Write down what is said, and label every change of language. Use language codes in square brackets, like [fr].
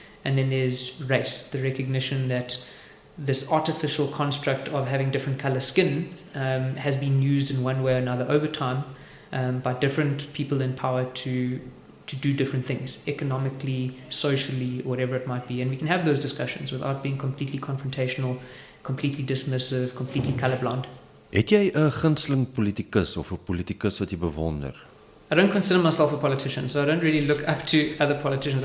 [en] And then there's race, the recognition that this artificial construct of having different color skin has been used in one way or another over time by different people in power to do different things, economically, socially, whatever it might be. And we can have those discussions without being completely confrontational, completely dismissive, completely colorblind. [af] Het jy 'n gunsteling politikus of 'n politikus wat jy bewonder? [en] I don't consider myself a politician, so I don't really look up to other politicians.